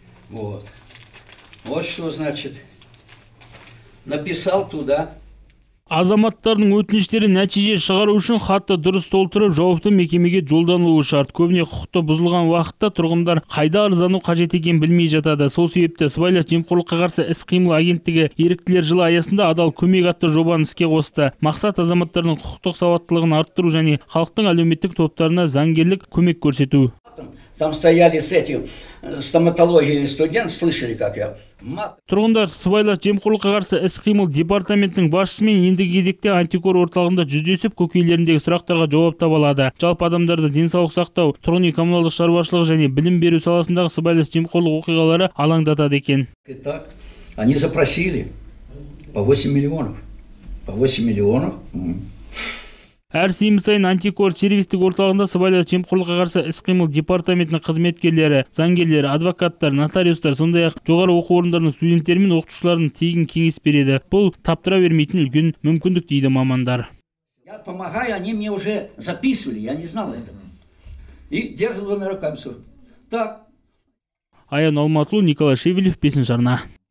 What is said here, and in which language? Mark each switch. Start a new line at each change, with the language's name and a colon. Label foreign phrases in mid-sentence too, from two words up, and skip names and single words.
Russian: Вот. Вот что значит. Написал туда.
Kazakh: Азаматтардың өтініштері нәтиже шығару үшін хатты дұрыс толтырып, жауапты мекемеге жолдануы шарт. Көбіне құқықты бұзылған уақытта тұрғындар қайда арыздану қажет екенін білмей жатады. Сол себепті сыбайлас жемқорлыққа қарсы іс-қимыл агенттігі еріктілер жылы аясында адал көмек атты жобаны іске қосты. Мақсат азаматтардың құқықтық сауаттылығын арттыру және халықтың әлеуметтік топтарына заңгерлік көмек көрсету.
Russian: Там стояли с этим стоматологией студент, слышали, как я.
Kazakh: Тұрғындар сыбайлас жемқорлыққа қарсы іс-қимыл департаментінің басшысымен ендігі кезекте антикор орталығында жүздесіп, көкейлеріндегі сұрақтарға жауап таба алады. Жалпы адамдарды денсаулық сақтау, тұрғын үй коммуналдық шаруашылығы және білім беру саласындағы сыбайлас жемқорлық оқиғалары алаңдатады екен.
Russian: Итак, они запросили по 8 миллионов. По 8 миллионов.
Kazakh: Әр сенбі сайын антикор сервистік орталығында сыбайлас жемқорлыққа қарсы іс-қимыл департаментінің қызметкерлері, заңгерлері, адвокаттар, нотариустар, сондай-ақ жоғары оқу орындарының студенттері мен оқытушыларының тегін кеңес береді. Бұл таптыра бермейтін үлкен мүмкіндік дейді мамандар.
Russian: Я помогаю, они мне уже записывали, я не знал этого. И держат двумя руками. Так.
Kazakh: Аян Алматұлы, Николай Шевелев, 5-ші арна.